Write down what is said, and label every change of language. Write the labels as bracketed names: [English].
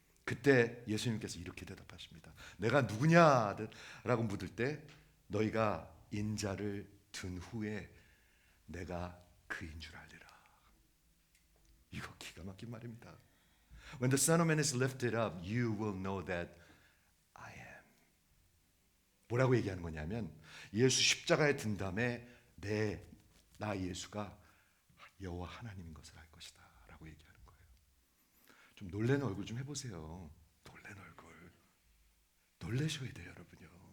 [Korean] 그때 예수님께서 이렇게 대답하십니다. 내가 누구냐라고 묻을 때 너희가 인자를 든 후에 내가 그인 줄 알리라. 이거 기가 막힌 말입니다. [English] When the Son of Man is lifted up, you will know that I am. [Korean] 뭐라고 얘기하는 거냐면 예수 십자가에 든 다음에 나 예수가 여호와 하나님인 것을 알 것이다 라고 얘기하는 거예요. 좀 놀라는 얼굴 좀 해보세요. 놀라는 얼굴. 놀라셔야 돼요, 여러분요.